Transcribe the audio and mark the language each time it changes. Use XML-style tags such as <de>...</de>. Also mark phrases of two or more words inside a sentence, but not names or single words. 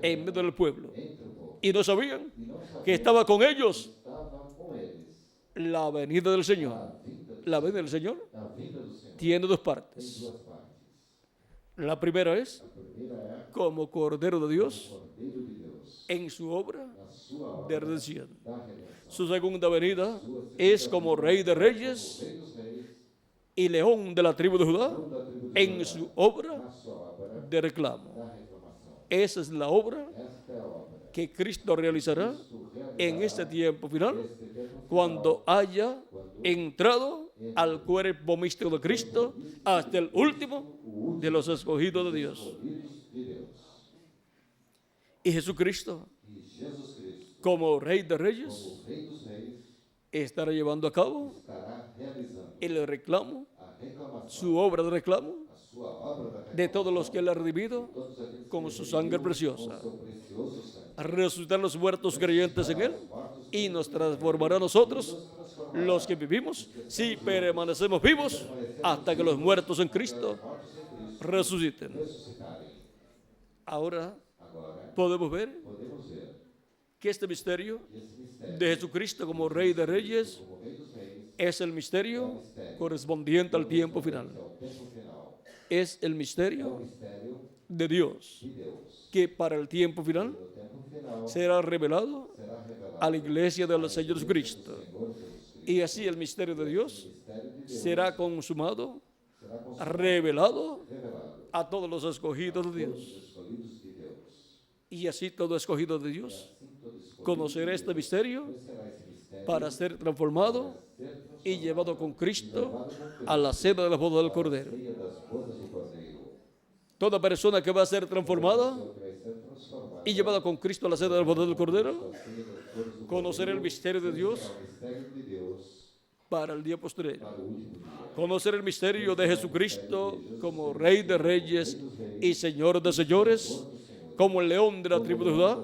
<es>en medio del pueblo.</es> <pt>entre o povo.</pt> <es>Y no sabían</es> <pt>E não sabia</pt> <es>que estaba con ellos</es> <pt>estava com eles.</pt> <es>la venida del Señor.</es> <pt>A vinda,</pt> <es>La venida del Señor</es> <pt>a vinda do Senhor</pt> <es>tiene dos</es> <pt>tem</pt> <es>partes.</es> <pt>duas partes.</pt> <es>La primera es</es> <pt>A primeira é</pt> <es>como Cordero de Dios</es> <pt>o Cordeiro de Deus</pt> <es>en su obra</es> <pt>na sua</pt> <es>de</es> <pt>obra</pt> <es>redención.</es> <pt>da redenção.</pt> <es>Su segunda venida es como Rey de Reyes</es> <pt>Rei dos reis,</pt> <es>y León de la tribu de Judá</es> <pt>dono da tribo de</pt> <es>en</es> <pt>Judá,</pt> <es>su obra</es> <pt>na sua obra</pt> <es>de reclamo.</es> <pt>da reclamação.</pt> <es>Esa es la obra</es> <pt>Esta é a obra</pt> <es>que Cristo realizará</es> <pt>Cristo realizará</pt> <es>en este tiempo final</es> <pt>neste tempo final,</pt> <es>cuando haya entrado al cuerpo místico de Cristo hasta el último de los escogidos de Dios.</es> <pt>filhos de Deus.</pt> <es>Y Jesucristo,</es> <pt>E Jesus Cristo,</pt> <es>como Rey de Reyes,</es> <pt>como Rei dos reis,</pt> <es>estará llevando a cabo</es> <pt>estará realizando</pt> <es>el reclamo,</es> <pt>a reclamação,</pt> <es>su obra de reclamo</es> <pt>a sua obra da</pt> <es>de todos los que Él ha redimido</es> <pt>todos aqueles</pt> <es>con</es> <pt>que</pt> <es>su sangre</es> <pt>redimiu</pt> <es>preciosa.</es> <pt>com seu precioso sangue.</pt> <es>A resucitar los muertos creyentes en Él y nos transformará a nosotros, los que vivimos, si permanecemos vivos hasta que los muertos en Cristo resuciten.</es> <pt>Ressuscitarem.</pt> <es>Ahora</es> <pt>Agora,</pt> <es>podemos ver</es> <pt>podemos ver</pt> <es>que este misterio</es> <pt>que esse mistério,</pt> <es>de Jesucristo como Rey de Reyes</es> <pt>como Rei dos reis,</pt> <es>es el misterio correspondiente al tiempo final.</es> <pt>é o tempo final.</pt> <es>Es el</es> <pt>É o</pt> <es>misterio</es> <pt>mistério</pt> <es>de Dios</es> <pt>de Deus.</pt> <es>que para el tiempo final</es> <pt>O tempo final</pt> <es>será revelado</es> <pt>será revelado</pt> <es>a la iglesia del Señor Jesucristo.</es> <pt>Senhor Jesus Cristo.</pt> <es>Y así el misterio de Dios</es> <pt>O mistério de Deus</pt> <es>será consumado,</es> <pt>será consumado,</pt> <es>revelado</es> <pt>revelado</pt> <es>a todos los escogidos de</es> <pt>aos</pt> <es>Dios.</es> <pt>escolhidos de Deus.</pt> <es>Y así todo escogido de Dios</es> <pt>Assim todo escolhido</pt> <es>conocerá este misterio</es> <pt>conhecerá esse mistério</pt> <es>para ser transformado</es> <pt>ser transformado</pt> <es>y llevado con Cristo</es> <pt>levado com Cristo</pt> <es>a la cena de la boda del Cordero.</es> <pt>ceia das bodas do Cordeiro.</pt> <es>Toda persona que va a ser transformada</es> <pt>Pessoa que vai ser transformada</pt> <es>y llevada con Cristo a la cena de la boda del Cordero</es> <pt>à ceia das bodas do</pt> <es>conocerá el misterio de Dios</es> <pt>Cordeiro, o mistério de Deus</pt> <es>para el día posterior.</es> <pt>para o último dia.</pt> <es>Conocer el misterio de Jesucristo como Rey de Reyes y Señor de Señores, como el león de la tribu de Judá</es>